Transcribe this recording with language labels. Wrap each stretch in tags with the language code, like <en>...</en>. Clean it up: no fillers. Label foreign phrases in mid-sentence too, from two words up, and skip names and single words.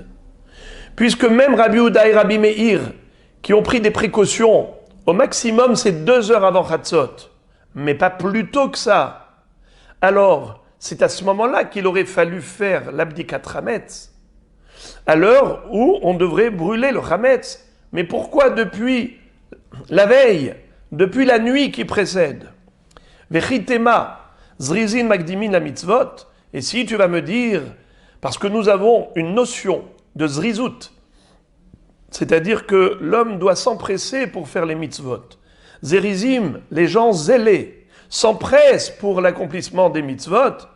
<fr>Puisque même Rabbi Yehuda et Rabbi Meir, qui ont pris des précautions, au maximum c'est 2 heures avant Hatzot, mais pas plus tôt que ça. Alors, c'est à ce moment-là qu'il aurait fallu faire l'</fr> <he>בדיקת חמץ,</he> <fr>à l'heure où on devrait brûler le Hametz. Mais pourquoi depuis la veille, depuis la nuit qui précède?</fr> <he>וכי תימא, זריזין מקדימין למצוות.</he> <fr>Et si tu vas me dire, parce que nous avons une notion de zrizout, c'est-à-dire que l'homme doit s'empresser pour faire les mitzvot. Zerizim, les gens zélés, s'empressent pour l'accomplissement des mitzvot.</fr>